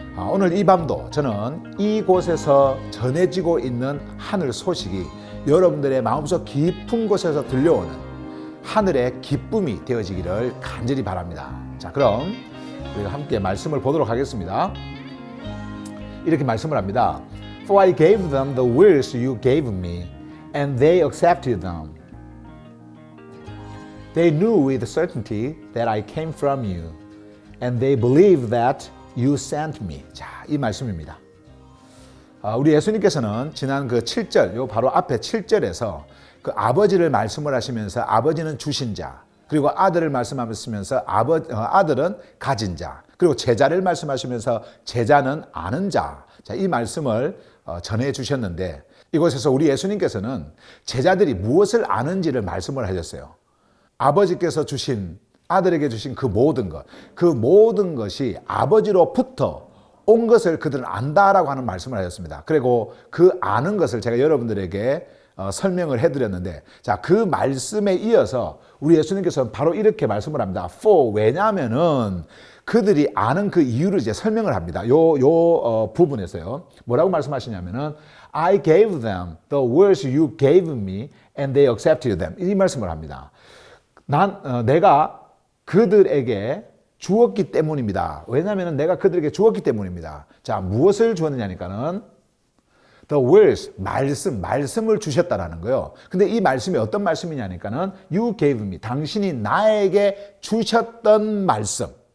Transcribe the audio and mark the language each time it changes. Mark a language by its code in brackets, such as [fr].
[ko] 오늘 이 밤도 저는 이곳에서 전해지고 있는 하늘 소식이 여러분들의 마음속 깊은 곳에서 들려오는 하늘의 기쁨이 되어지기를 간절히 바랍니다. 자, 그럼 우리가 함께 말씀을 보도록 하겠습니다. 이렇게 말씀을 합니다. [en] For I gave them the words you gave me, and they accepted them. They knew with certainty that I came from you, and they believed that you sent me. [ko] 자, 이 말씀입니다. 우리 예수님께서는 지난 그 7절, 요 바로 앞에 7절에서 그 아버지를 말씀을 하시면서 아버지는 주신 자, 그리고 아들을 말씀하시면서 아들은 가진 자, 그리고 제자를 말씀하시면서 제자는 아는 자. 자, 이 말씀을 전해 주셨는데, 이곳에서 우리 예수님께서는 제자들이 무엇을 아는지를 말씀을 하셨어요. 아버지께서 주신, 아들에게 주신 그 모든 것이 아버지로부터 온 것을 그들은 안다라고 하는 말씀을 하셨습니다. 그리고 그 아는 것을 제가 여러분들에게 설명을 해드렸는데, 자, 그 말씀에 이어서 우리 예수님께서는 바로 이렇게 말씀을 합니다. [en] For, [ko] 왜냐하면은 그들이 아는 그 이유를 이제 설명을 합니다. 요 부분에서요. 뭐라고 말씀하시냐면은 [en] I gave them the words you gave me and they accepted them. [ko] 이 말씀을 합니다. 내가 그들에게 주었기 때문입니다. 왜냐하면 내가 그들에게 주었기 때문입니다. 자, 무엇을 주었느냐니까는 [en] the words, [ko] 말씀을 주셨다라는 거예요. 근데 이 말씀이 어떤 말씀이냐니까는 [en] you gave me, [ko] 당신이 나에게 주셨던 말씀.